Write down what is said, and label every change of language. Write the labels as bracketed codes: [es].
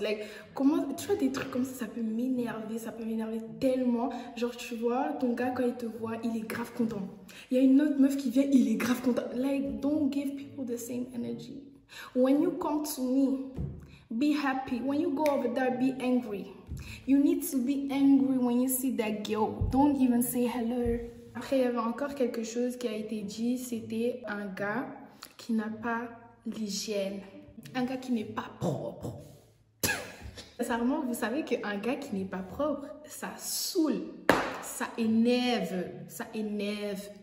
[fr] Like, comment, tu vois, des trucs comme ça peut m'énerver, tellement. Genre, tu vois, ton gars, quand il te voit, il est grave content. Il y a une autre meuf qui vient, il est grave content. [en] Like, don't give people the same energy. When you come to me, be happy. When you go over there, be angry. You need to be angry when you see that girl. Don't even say hello. [fr] Après, il y avait encore quelque chose qui a été dit. C'était un gars qui n'a pas l'hygiène. Un gars qui n'est pas propre. Sincèrement, vous savez qu'un gars qui n'est pas propre, ça saoule, ça énerve, ça énerve.